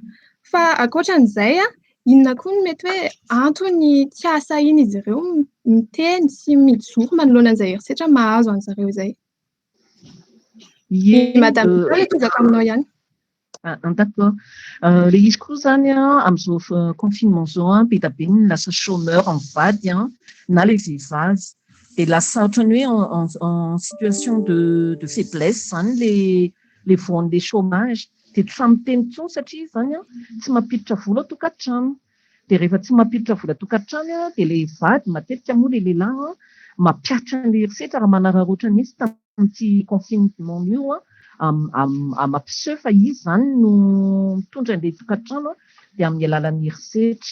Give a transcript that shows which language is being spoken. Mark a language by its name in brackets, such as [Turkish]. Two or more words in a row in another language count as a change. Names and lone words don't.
[Malagasy] Fa ankoatran'izay inona koa no mety hoe antony tsy ahasahiana izy ireo miteny sy mijoro manoloana an'izay herisetra mahazo an'izareo izay? Madame Nicole tozaka aminao ihany. D'accord. Ilay izy koa izany amin'izao confinement izao be dia be ny lasa chômeur mivady na ilay vehivavy dia lasa ohatran'ny hoe [French] en situation de faiblesse [Malagasy] izany ilay voan'ilay chômage dia tsy miteny intsony satria izany tsy mampiditra vola ao tokantrano. Dia rehefa tsy mampiditra vola tokantrano dia ilay vady matetika moa ilay lehilahy mampiatra an'ilay herisetra raha manararaotra mihitsy tamin'ity confinement io mampiseho fa izy izany no mitondra an'ilay tokantrano dia amin'ny alalan'ny herisetra.